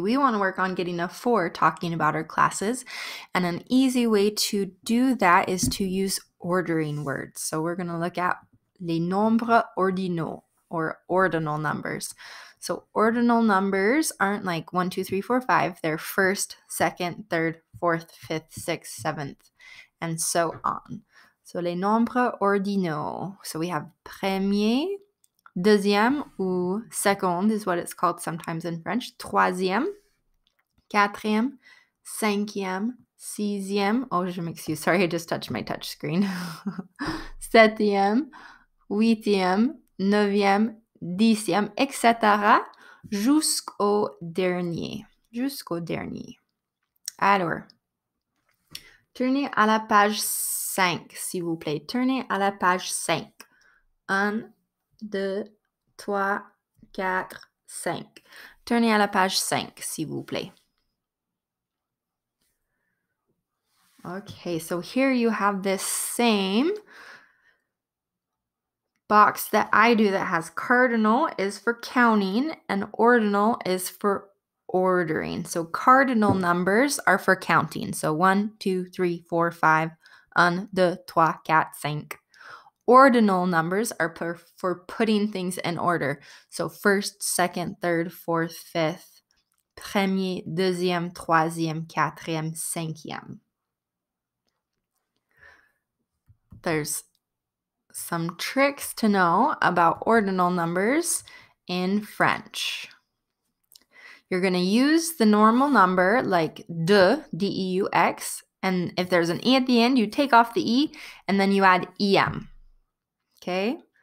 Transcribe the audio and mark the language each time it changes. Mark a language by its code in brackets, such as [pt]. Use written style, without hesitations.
[en] We want to work on getting a 4 talking about our classes. And an easy way to do that is to use ordering words. So we're going to look at [fr] les nombres ordinaux, [en] or ordinal numbers. So ordinal numbers aren't like 1, 2, 3, 4, 5. They're first, second, third, fourth, fifth, sixth, seventh, and so on. [fr] So les nombres ordinaux. [en] So we have [fr] premier, deuxième, ou seconde [en] is what it's called sometimes in French. [fr] Troisième, quatrième, cinquième, sixième. Oh, je m'excuse. [en] Sorry, I just touched my touch screen. [fr] Septième, huitième, neuvième, dixième, etc. jusqu'au dernier. Jusqu'au dernier. Alors, tournez à la page 5, s'il vous plaît. Tournez à la page 5. 1, 2, 3, 4, 5. Tournez à la page 5, s'il vous plaît. [en] Okay, so here you have this same box that I do that has cardinal is for counting and ordinal is for ordering. So cardinal numbers are for counting. So 1, 2, 3, 4, 5, 1, 2, 3, 4, 5. Ordinal numbers are for putting things in order. So first, second, third, fourth, fifth, [fr] premier, deuxième, troisième, quatrième, cinquième. [en] There's some tricks to know about ordinal numbers in French. You're going to use the normal number like deux, D-E-U-X, and if there's an E at the end, you take off the E and then you add EM. Okay?